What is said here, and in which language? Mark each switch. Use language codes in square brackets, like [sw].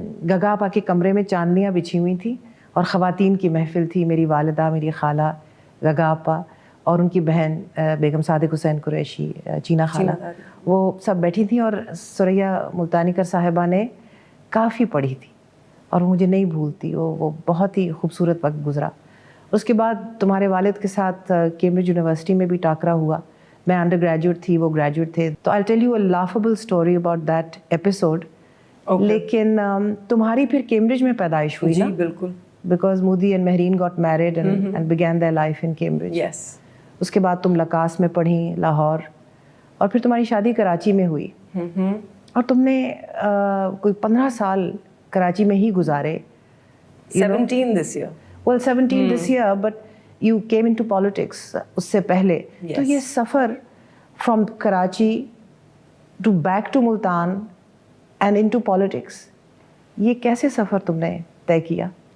[ur] Gaga آپا کے کمرے میں چاندنیاں بچھی ہوئی تھیں اور خواتین کی محفل تھی، میری والدہ، میری خالہ گگا آپا اور ان کی بہن بیگم صادق حسین قریشی، چینا خالہ، وہ سب بیٹھی تھیں، اور سریا ملتانی کر صاحبہ نے کافی پڑھی تھی اور مجھے نہیں بھولتی، وہ بہت ہی خوبصورت وقت گزرا۔ اس کے بعد تمہارے والد کے ساتھ کیمبرج یونیورسٹی میں بھی ٹاکرا ہوا، میں انڈر گریجویٹ تھی، وہ گریجویٹ تھے، تو [en] I'll tell you a laughable story about that episode. [ur] لیکن تمہاری پھر کیمبرج میں پیدائش ہوئی نا؟ جی بالکل، [en] because Moody and Mehreen got married and began their life in Cambridge. Yes. [ur] اس کے بعد تم لکاس میں پڑھیں، لاہور، اور پھر تمہاری شادی کراچی میں ہوئی، اور تم نے کوئی 15 سال کراچی میں ہی گزارے۔ [en] 17 this year. Well, 17 this year, but you came into politics [ur] اس سے پہلے۔ تو یہ سفر [en] from Karachi to back to Multan and into politics، [ur] یہ کیسے سفر تم نے طے کیا؟